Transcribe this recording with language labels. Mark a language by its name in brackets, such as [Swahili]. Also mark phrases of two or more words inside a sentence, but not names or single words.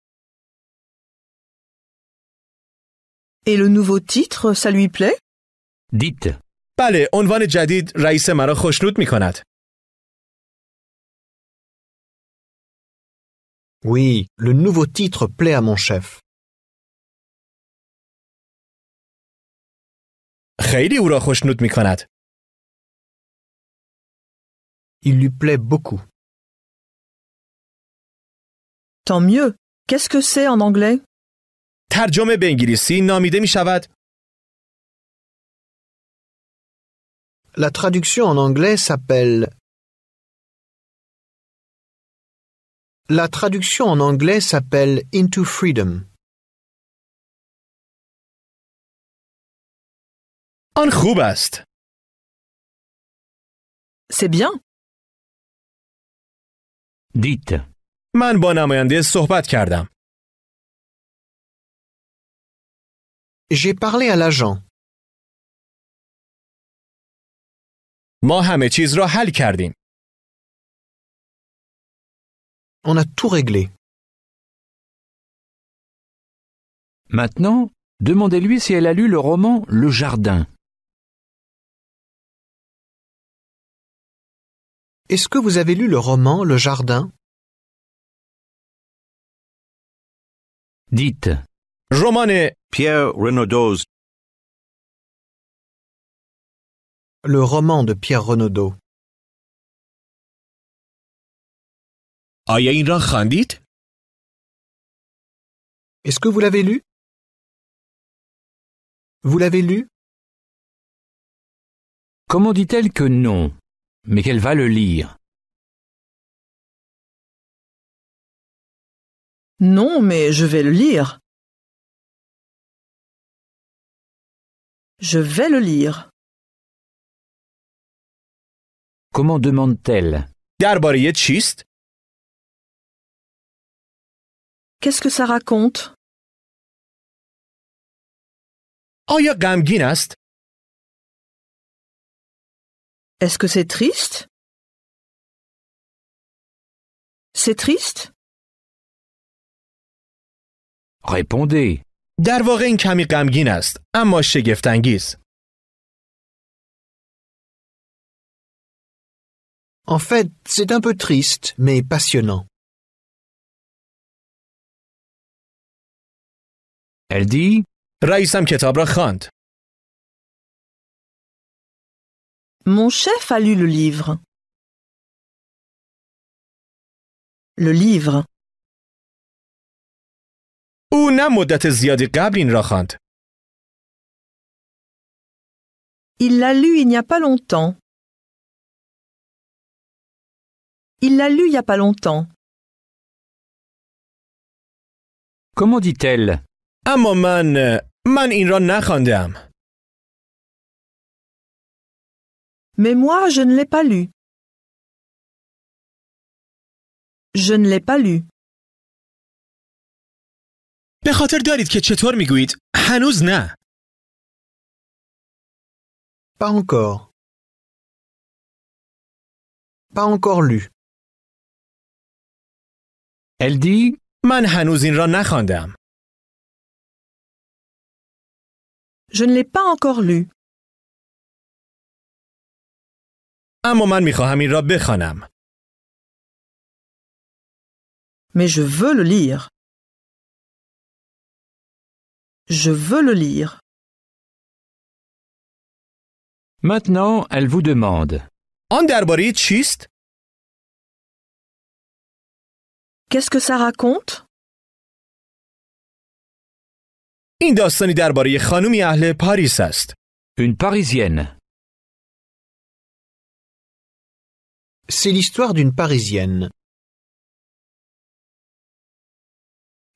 [French] Et le nouveau titre, ça lui plaît? Dites. [Persian] بله، عنوان جدید رئیس مرا خوشنود می کند. [French] Oui, le nouveau titre plaît à mon chef. [Persian] خیلی او را خوشنود می کند. [French] Il lui plaît beaucoup. Tant mieux. Qu'est-ce que c'est en anglais? [Persian] ترجمه به انگلیسی نامیده می شود [French] La traduction en anglais s'appelle... La traduction en anglais s'appelle Into Freedom. [Persian] آن خوب است. [French] C'est bien. Dites. [Persian] من با نماینده صحبت کردم. [French] J'ai parlé à l'agent. [Persian] ما همه چیز را حل کردیم. [French] On a tout réglé. Maintenant, demandez-lui si elle a lu le roman Le Jardin. Est-ce que vous avez lu le roman Le Jardin? Dites. [Persian] رمان Pierre Renaudot's [French] Le roman de Pierre Renaudot. [Persian] آیا این را خواندید؟ [French] Est-ce que vous l'avez lu? Vous l'avez lu? Comment dit-elle que non, mais qu'elle va le lire? Non, mais je vais le lire. Je vais le lire. Comment demande-t-elle? [Persian] درباره چیست؟ [French] Qu'est-ce que ça raconte? [Persian] آیا غمگین است؟ [French] Est-ce que c'est triste? C'est triste? Répondez. [Persian] در واقع این کمی غمگین است، اما شگفت‌انگیز. [French] En fait, c'est un peu triste, mais passionnant. Elle dit. [Persian] رئیسم کتاب را خواند. [French] Mon chef a lu le livre. Le livre. [Persian] او نه مدت زیادی قبل این را خواند. [French] Il l'a lu il n'y a pas longtemps. Il l'a lu il y a pas longtemps. Comment dit-elle? [Persian] اما من این را نخواندم. [French] Mais moi, je ne l'ai pas lu. Je ne l'ai pas lu. [Persian] به خاطر دارید که چطور میگویید؟ هنوز نه. [French] Pas encore. Pas encore lu. Elle dit. [Persian] من هنوز این را نخواندم. [French] Je ne l'ai pas encore lu. [Persian] اما من میخواهم این را بخوانم. [French] Mais je veux le lire. Je veux le lire. Maintenant, elle vous demande. [Persian] آن درباره چیست؟ [French] Qu'est-ce que ça raconte? [Persian] این داستانی درباره خانومی اهل پاریس است. [French] Une Parisienne. C'est l'histoire d'une Parisienne.